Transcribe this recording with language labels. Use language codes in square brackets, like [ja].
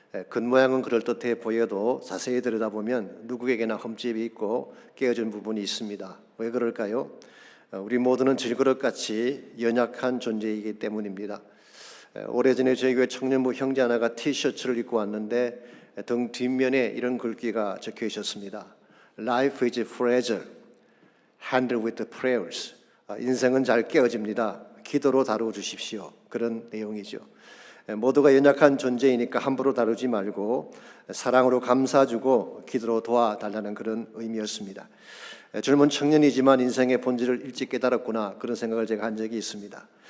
[ko] 겉모양은 그럴듯해 보여도 자세히 들여다보면 누구에게나 흠집이 있고 깨어진 부분이 있습니다. 왜 그럴까요? 우리 모두는 질그릇같이 연약한 존재이기 때문입니다. 오래전에 저희 교회 청년부 형제 하나가 티셔츠를 입고 왔는데 등 뒷면에 이런 글귀가 적혀 있었습니다. [en] Life is fragile, handled with prayers. [ko] 인생은 잘 깨어집니다. 기도로 다루어 주십시오. 그런 내용이죠. 모두가 연약한 존재이니까 함부로 다루지 말고 사랑으로 감싸주고 기도로 도와달라는 그런 의미였습니다. 젊은 청년이지만 인생의 본질을 일찍 깨달았구나 그런 생각을 제가 한 적이 있습니다.